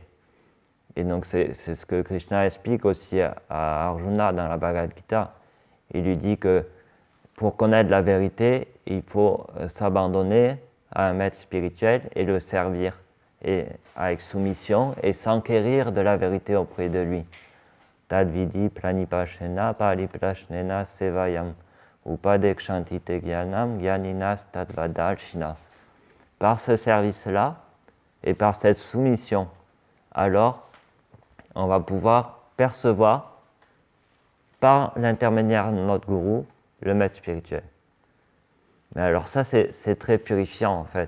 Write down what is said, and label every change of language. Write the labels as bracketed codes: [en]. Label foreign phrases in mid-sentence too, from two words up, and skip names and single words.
[fr] Et donc c'est ce que Krishna explique aussi à Arjuna dans la Bhagavad Gita. Il lui dit que pour connaître la vérité, il faut s'abandonner à un maître spirituel et le servir, et avec soumission et s'enquérir de la vérité auprès de lui. [sa] तद्विदि प्रणिपशेन परिप्रश्नेन सेवयम् उपदेक्षन्ति ते ज्ञानम् ज्ञानिनस् तद्वदल्शिन. [fr] Par ce service-là et par cette soumission, alors on va pouvoir percevoir par l'intermédiaire de notre gourou le maître spirituel. Mais alors ça c'est très purifiant en fait.